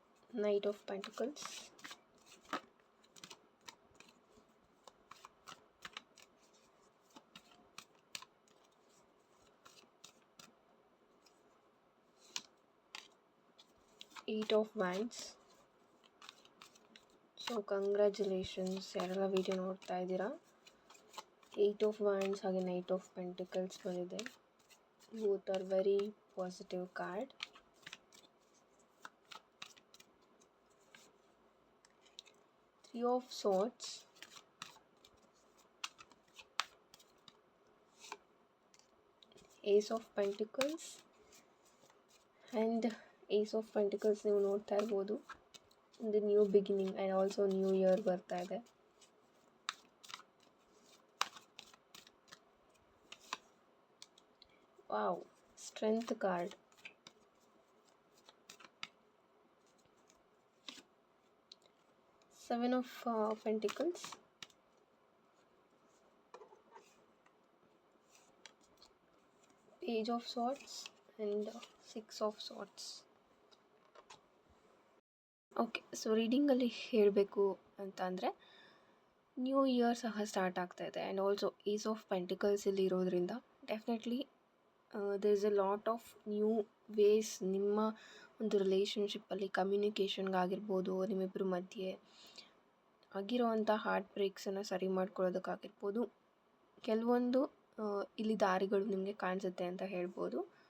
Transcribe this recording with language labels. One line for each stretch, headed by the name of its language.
English: Knight of Pentacles, Eight of Wands.
Kannada: So congratulations ಯಾರೆಲ್ಲ video ನೋಡ್ತಾ ಇದ್ದೀರಾ.
English: 8 of Wands ಹಾಗೆ Knight of Pentacles ಬಂದಿದೆ. Both are very positive card. Three of Swords, Ace of Pentacles and Ace of Pentacles
Kannada: ನೀವು ನೋಡ್ತಾ ಇರ್ಬೋದು.
English: ಒಂದು new beginning and also new year
Kannada: ಬರ್ತಾ ಇದೆ.
English: Wow, strength card. Seven of Pentacles, Page of Swords and Six of Swords.
Kannada: Okay, so ರೀಡಿಂಗಲ್ಲಿ ಹೇಳಬೇಕು ಅಂತ ಅಂದರೆ new year ಸಹ ಸ್ಟಾರ್ಟ್ ಆಗ್ತಾ ಇದೆ. And also Ace of pentacles ಇಲ್ಲಿ ಇರೋದ್ರಿಂದ definitely
English: there is a lot of new ways
Kannada: ನಿಮ್ಮ ಒಂದು ರಿಲೇಷನ್ಶಿಪ್ಪಲ್ಲಿ ಕಮ್ಯುನಿಕೇಷನ್ಗಾಗಿರ್ಬೋದು, ನಿಮ್ಮಿಬ್ಬರ ಮಧ್ಯೆ ಆಗಿರೋವಂಥ ಹಾರ್ಟ್ ಬ್ರೇಕ್ಸನ್ನು ಸರಿ ಮಾಡ್ಕೊಳ್ಳೋದಕ್ಕಾಗಿರ್ಬೋದು, ಕೆಲವೊಂದು ಇಲ್ಲಿ ದಾರಿಗಳು ನಿಮಗೆ ಕಾಣಿಸುತ್ತೆ ಅಂತ ಹೇಳ್ಬೋದು.